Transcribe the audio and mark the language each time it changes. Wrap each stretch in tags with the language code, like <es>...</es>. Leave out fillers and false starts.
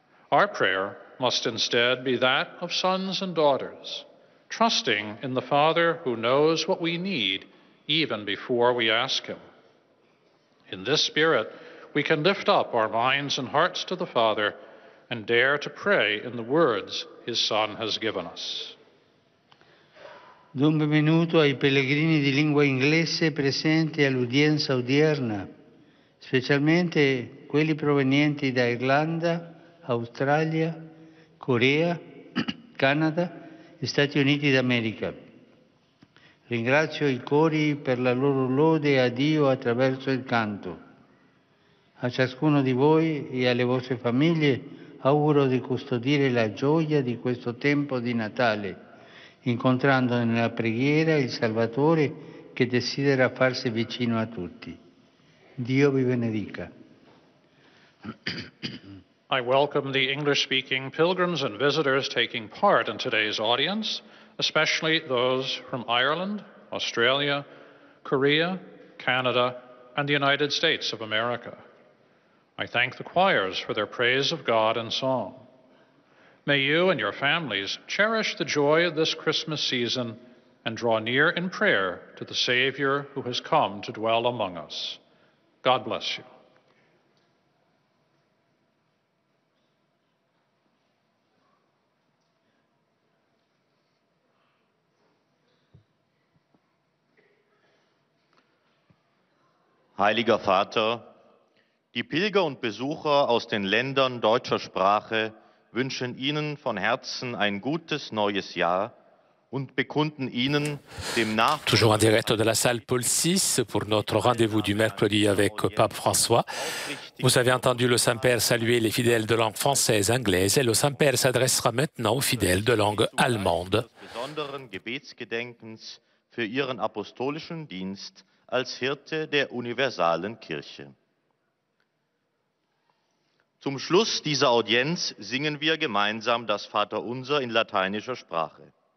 <en>Our prayer must instead be that of sons and daughters, trusting in the Father who knows what we need even before we ask him. In this spirit, we can lift up our minds and hearts to the Father and dare to pray in the words his Son has given us.</en> <it>Do un benvenuto ai pellegrini di lingua inglese presenti all'udienza odierna, specialmente quelli provenienti da Irlanda, Australia, Corea, Canada e Stati Uniti d'America. Ringrazio i cori per la loro lode a Dio attraverso il canto. A ciascuno di voi e alle vostre famiglie auguro di custodire la gioia di questo tempo di Natale, incontrando nella preghiera il Salvatore che desidera farsi vicino a tutti. Dio vi benedica.</it> <en>I welcome the English-speaking pilgrims and visitors taking part in today's audience, especially those from Ireland, Australia, Korea, Canada, and the United States of America. I thank the choirs for their praise of God and song. May you and your families cherish the joy of this Christmas season and draw near in prayer to the Savior who has come to dwell among us. God bless you.</en> <de>Heiliger Vater, die Pilger und Besucher aus den Ländern deutscher Sprache wünschen Ihnen von Herzen ein gutes neues Jahr und bekunden Ihnen dem Nachdruck.</de> <fr>Toujours en direct de la salle Paul VI pour notre rendez-vous du mercredi avec Pape François. Vous avez entendu le Saint-Père saluer les fidèles de langue française, anglaise, et le Saint-Père s'adressera maintenant aux fidèles de langue allemande.</fr> <de>Besonderen Gebetsgedenkens für Ihren apostolischen Dienst als Hirte der universalen Kirche. Zum Schluss dieser Audienz singen wir gemeinsam das Vaterunser in lateinischer Sprache.</de>